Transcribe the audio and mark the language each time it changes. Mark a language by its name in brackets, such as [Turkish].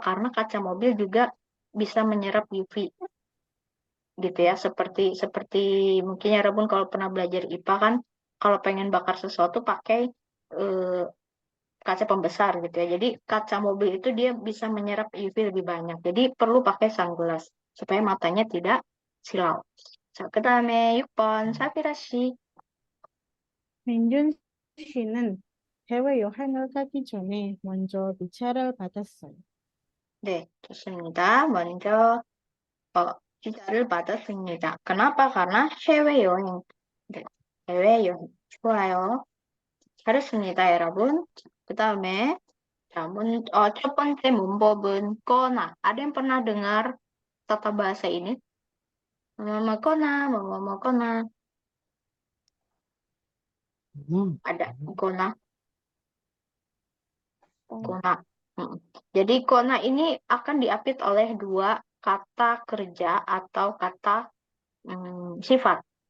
[Indonesian] Karena kaca mobil juga bisa menyerap UV gitu ya. Seperti mungkin ya Rabun kalau pernah belajar IPA kan kalau pengen bakar sesuatu pakai kaca pembesar gitu ya. Jadi kaca mobil itu dia bisa menyerap UV lebih banyak. Jadi perlu pakai sunglass supaya matanya tidak silau. [Korean] 자, 그다음에 6번 사비라 씨. 민준 씨는 해외여행을 가기 전에 먼저 비자를 받았어요. 네, 좋습니다. 먼저 비자를 받았습니다. [Indonesian] kenapa? karena 해외여행. [Korean] 네, 해외여행. 좋아요. 잘했습니다, 여러분. 그다음에 자, 첫 번째 문법은 거나. [Indonesian] Ada yang pernah dengar tata bahasa ini? Kona, kona. Ada kona, kona. Jadi kona ini akan diapit oleh dua kata kerja atau kata sifat.